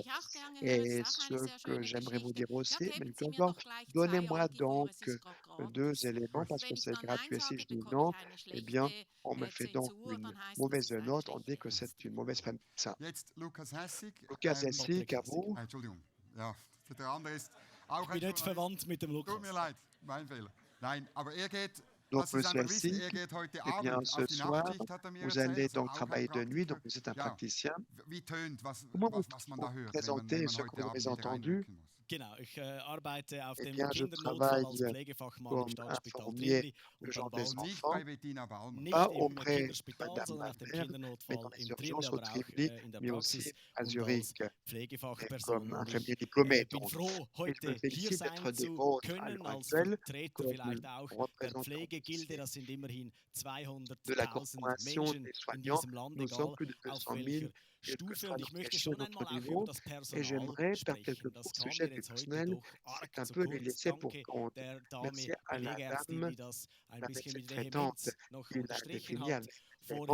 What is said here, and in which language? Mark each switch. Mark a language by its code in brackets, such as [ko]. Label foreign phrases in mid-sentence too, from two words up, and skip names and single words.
[fr] Et ce que j'aimerais vous dire aussi, mais encore, donnez-moi donc 2 éléments parce que c'est gratuit. Si je dis non, eh bien, on me fait donc une mauvaise note. On dit que c'est une mauvaise prémisse. Lucas Hessig, à vous. [de] Ich bin nicht verwandt mit dem Lukas. [fr] Donc, Monsieur Hessig, eh bien, ce soir, vous allez donc travailler de nuit, donc vous êtes un praticien. Comment vous présentez ce que vous avez entendu? [de] Genau, ich arbeite auf [fr] Eh [de] dem [fr] bien, je [de] Kindernotfall [fr] travaille [de] als Pflegefachmann im [fr] comme [de] Staatsspital [fr] infirmier [de] Trieri [fr] le [de] und [fr] genre des [de] Ballwald. [fr] enfants, [de] Nicht [fr] pas [de] im [fr] auprès de [de] Kinderspital, [fr] Madame [de] sondern auf dem [fr] Balmer, mais dans [de] Kindernotfall [fr] les [de] im Trieri, [fr] urgences au [de] aber auch [fr] Trivli, [de] in der [fr] mais aussi [de] Praxis [fr] à [de] und als [fr] Zurich, et [de] Pflegefachperson. [fr] comme [de] Und [fr] infirmier [de] ich [fr] diplômé. [de] bin [fr] Donc, [de] froh, [fr] et je me [de] heute hier [fr] félicite [de] sein [fr] d'être des [de] zu [fr] vôtres à [de] können [fr] l'heure [de] als [fr] actuelle [de] Vertreter [fr] comme [de] vielleicht auch der [fr] représentant [de] Pflegegilde. Das sind immerhin [fr] de la [de] 200.000 [fr] corporation [de] Menschen [fr] des [de] in [fr] soignants. [de] diesem Land, [fr] Nous sommes [de] egal [fr] plus de [de] auf [fr] 200 000, [de] welcher [fr] quel que [de] Stufe. [fr] soit [de] Und ich [fr] notre [de] möchte [fr] échelle, [de] schon [fr] notre [de] einmal auch über [fr] niveau. [de] das [fr] Et [de] Personal [fr] j'aimerais faire quelques [de] sprechen. Das [fr] courts [de] kam [fr] sujets [de] mir [fr] du [de] jetzt heute [fr] personnel. [de] doch [fr] C'est [de] arg [fr] un [de] zu [fr] peu les [de] kurz. [fr] laisser pour [de] Danke [fr] compte. [de] der [fr] Merci [de] Dame [fr] à la [de] Pflegeärztin, [fr] dame [de] die das ein [fr] la [de] bisschen [fr] médecine [de] mit [fr] traitante [de] Vehemenz noch [fr] qui l'a [de] unterstrichen [fr] défini [de] hat. [fr] avec